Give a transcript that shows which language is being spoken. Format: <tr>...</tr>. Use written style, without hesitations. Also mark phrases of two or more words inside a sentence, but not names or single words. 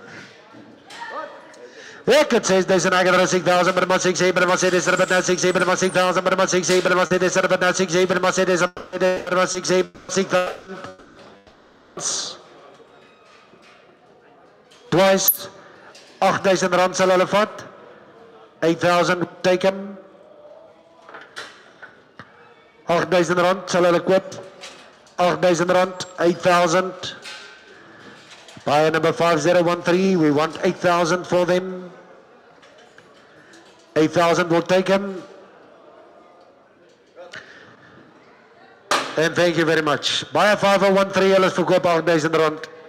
<af>Ek het 6,000, ek het 6,000, maar 6,700, maar 6,700, maar 6,700, maar 6,000, maar 6,700, maar 6,700, maar 6,700, maar 6,700, maar 6,700, twice, 8,000 rand sal hulle vat, 8,000</af> <en>take him,</en> <af>8,000 rand sal hulle koop, 8,000 rand, 8,000,</af> <en>buyer number 5013, we want 8,000 for them. 8,000 will take him. And thank you very much. Buyer 5013,</en> <af>hulle is verkoop 8,000 rand.</af>